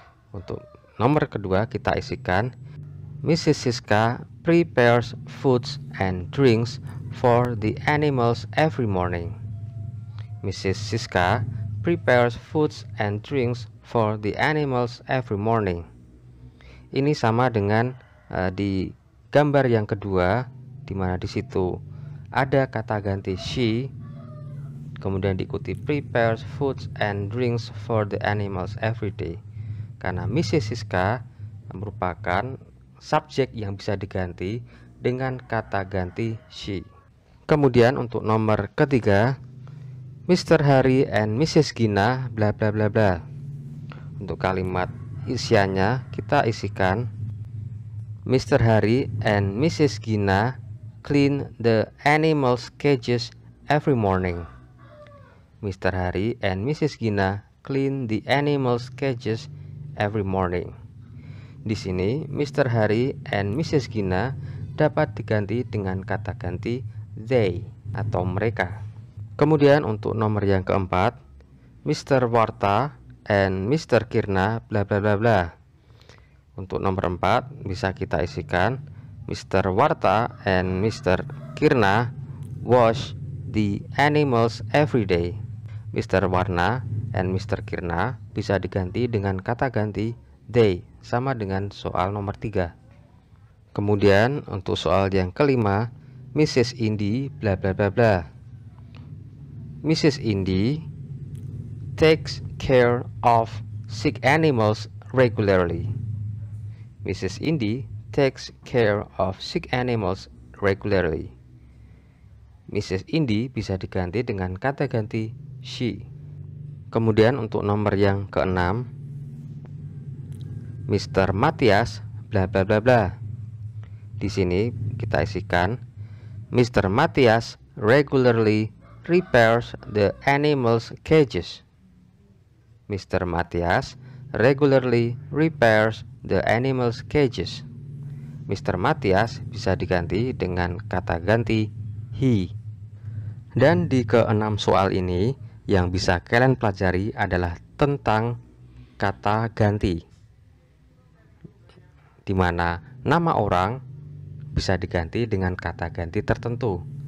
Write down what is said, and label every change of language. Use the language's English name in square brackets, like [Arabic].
[Indonesian] Untuk nomor kedua kita isikan Mrs. [English] Siska prepares foods and drinks for the animals every morning. Mrs. Siska prepares foods and drinks for the animals every morning. [Indonesian] Ini sama dengan di gambar yang kedua, di mana di situ ada kata ganti she, kemudian diikuti [English] prepares foods and drinks for the animals every day. [Indonesian] Karena Mrs. Siska merupakan subjek yang bisa diganti dengan kata ganti she. Kemudian untuk nomor ketiga, Mr. [English] Hari and Mrs. Gina bla bla bla bla. [Indonesian] Untuk kalimat isiannya kita isikan Mr. [English] Hari and Mrs. Gina clean the animals' cages every morning. Mr. Hari and Mrs. Gina clean the animals' cages every morning. [Indonesian] Di sini Mr. Hari and Mrs. Gina dapat diganti dengan kata ganti they atau mereka. Kemudian untuk nomor yang keempat, Mr. Warta and Mr. Kirna bla bla bla bla. Untuk nomor 4 bisa kita isikan Mr. [English] Warta and Mr. Kirna wash the animals every day. Mr. Warna and Mr. [Indonesian] Kirna bisa diganti dengan kata ganti they, sama dengan soal nomor 3. Kemudian untuk soal yang kelima, Mrs. Indi bla bla bla bla. Mrs. [English] Indi takes care of sick animals regularly. Mrs. Indi takes care of sick animals regularly. Mrs. [Indonesian] Indi bisa diganti dengan kata ganti she. Kemudian untuk nomor yang keenam, Mr. Matias bla bla bla bla. Di sini kita isikan Mr. [English] Matias regularly repairs the animals' cages. Mr. Matias regularly repairs the animals' cages. Mr. [Indonesian] Matias bisa diganti dengan kata ganti he. Dan di keenam soal ini yang bisa kalian pelajari adalah tentang kata ganti, di mana nama orang bisa diganti dengan kata ganti tertentu.